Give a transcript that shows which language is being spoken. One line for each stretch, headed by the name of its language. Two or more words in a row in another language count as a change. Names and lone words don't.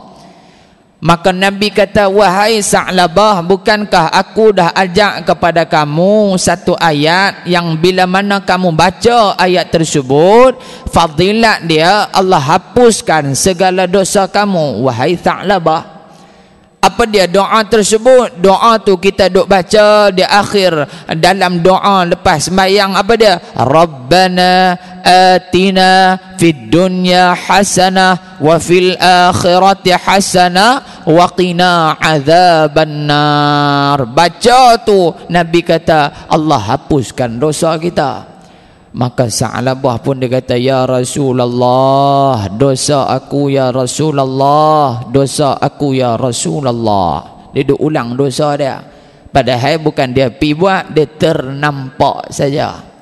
Malay: Maka Nabi kata, wahai Sa'labah, bukankah aku dah ajak kepada kamu satu ayat yang bila mana kamu baca ayat tersebut, fadilat dia Allah hapuskan segala dosa kamu, wahai Sa'labah. Apa dia doa tersebut? Doa tu kita duk baca di akhir dalam doa lepas sembahyang. Apa dia?
Arabic: ربنا آتنا في الدنيا حسنة وفي الآخرة حسنة وقنا عذاب النار.
Malay: Baca tu Nabi kata Allah hapuskan dosa kita. Maka Sa'labah pun dia kata,
Arabic: يا رسول الله,
Malay: dosa aku
Arabic: يا رسول الله,
Malay: dosa aku
Arabic: يا رسول الله.
Malay: Dia duk ulang dosa dia, padahal bukan dia pi buat, dia ternampak saja.